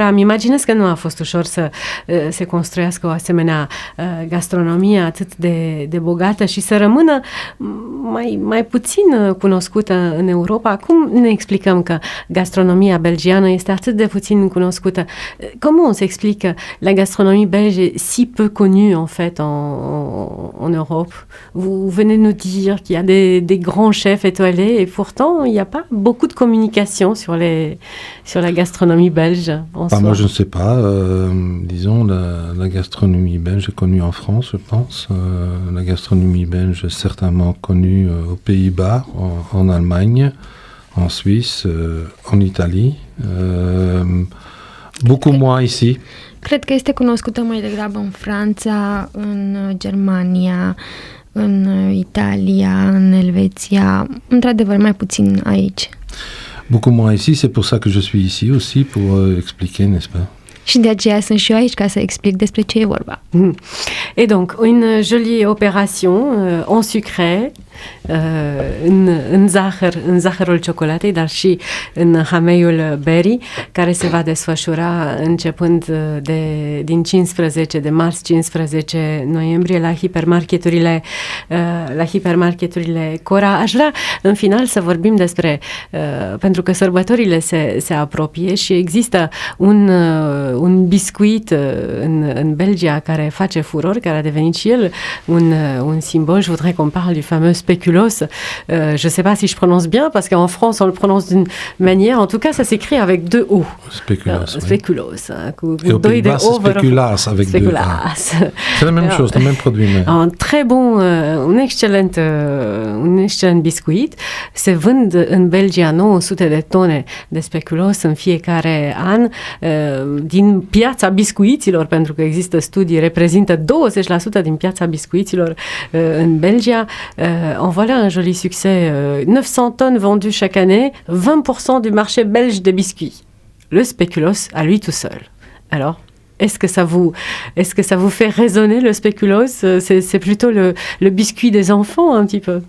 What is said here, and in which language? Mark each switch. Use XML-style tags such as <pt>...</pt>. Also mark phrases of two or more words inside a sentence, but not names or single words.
<ro>Îmi imaginez că nu a fost ușor să se construiască o asemenea gastronomie atât de bogată și să rămână mai puțin cunoscută în Europa. Cum ne explicăm că gastronomia belgiană este atât de puțin cunoscută?</ro> <fr>Comment on s'explique la gastronomie belge est si peu connue en fait en Europe? Vous venez nous dire qu'il y a des grands chefs étoilés et pourtant il n'y a pas beaucoup de communication sur la gastronomie belge en soi. Moi je ne sais pas, disons la gastronomie belge est connue en France, je pense. La gastronomie belge est certainement connue aux Pays-Bas, en Allemagne, en Suisse, en Italie, beaucoup moins ici.</fr> <ro>Cred că este cunoscută mai degrabă în Franța, în Germania, în Italia, în Elveția, într-adevăr mai puțin aici.</ro> <fr>Beaucoup moins ici, c'est pour ça que je suis ici aussi, pour expliquer, n'est-ce pas?</fr> <ro>Și de aceea sunt și eu aici ca să explic despre ce e vorba.</ro> <fr>Et donc, une jolie opération en sucré,</fr> <ro>în zahărul ciocolatei, dar și în hameiul berii, care se va desfășura începând din 15 noiembrie la hipermarketurile Cora. Aș vrea în final să vorbim despre, pentru că sărbătorile se apropie și există un biscuit în Belgia care face furor, care a devenit și el un symbole.</ro> <fr>Je voudrais qu'on parle du fameux spéculoos. Je sais pas si je prononce bien, parce qu'en France, on le prononce d'une manière. En tout cas, ça s'écrit avec 2 O. Spéculoos. Spéculoos. Et aux Pays-Bas, c'est spéculaas avec 2 A. C'est la même chose, le même produit. Un très bon, un excelent biscuit.</fr> <ro>Se vând în Belgia 900 de tone de spéculoos în fiecare an. Din piața biscuiților, pentru că există studii, reprezintă 20% din piața biscuiților în Belgia.</ro> <fr>En voilà un joli succès. 900 tonnes vendues chaque année, 20% du marché belge des biscuits. Le spéculoos à lui tout seul. Alors, est-ce que ça vous fait résonner le spéculoos? C'est plutôt le biscuit des enfants un petit peu.</fr>